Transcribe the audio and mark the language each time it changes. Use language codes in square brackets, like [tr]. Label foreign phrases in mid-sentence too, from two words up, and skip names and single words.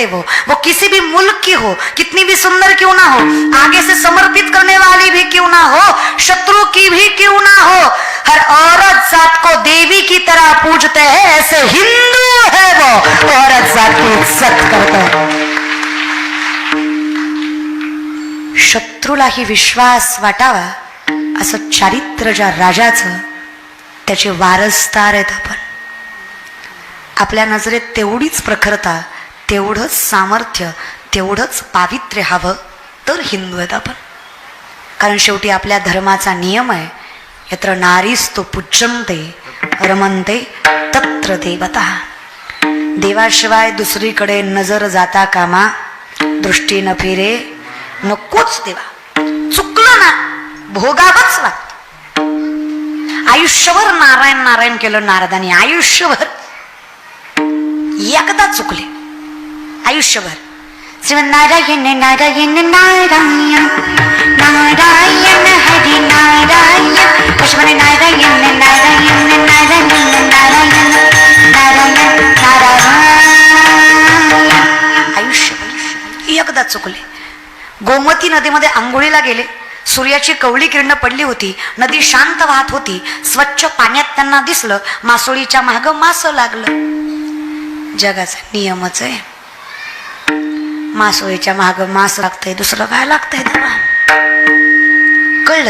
[hi] वो किसी भी मुल्क की हो, कितनी भी सुंदर क्यों ना हो, आगे से समर्पित करने वाली भी क्यों ना हो, शत्रु की भी क्यों ना हो, हर औरत जात को देवी की तरह पूजते हैं. ऐसे हिंदू है वो, औरत जात की इज्जत करते हैं. [mr] शत्रूलाही विश्वास वाटावा असं चारित्र्य ज्या राजाचं, त्याचे वारसदार आहेत आपण. आपल्या नजरेत तेवढीच प्रखरता, तेवढंच सामर्थ्य, तेवढंच पावित्र्य हवं तर हिंदू आहेत आपण. कारण शेवटी आपल्या धर्माचा नियम आहे, [sa] यत्र नारीस्तु पूज्यन्ते रमन्ते तत्र देवता. [mr] देवाशिवाय दुसरीकडे नजर जाता कामा, दृष्टी न फिरे नकोच देवा. चुकलं ना भोगावंच लागतं. आयुष्यभर नारायण नारायण केलं नारदानी, आयुष्यभर. एकदा चुकले आयुष्यभर. नारायण नारायण नारायण नारायण हरी नारायण, कशाने नारायण नारायण नारायण नारायण नारायण नारायण. आयुष्यभर एकदा चुकले. गोमती नदीमध्ये आंघोळीला गेले. सूर्याची कवळी किरण पडली होती. नदी शांत वाहत होती. स्वच्छ पाण्यात त्यांना दिसलं मासोळीच्या माग मास लागलं. जगाचा नियमच आहे. मासोळीच्या माग मास लागतंय, दुसरं काय लागतंय तेव्हा कळलं.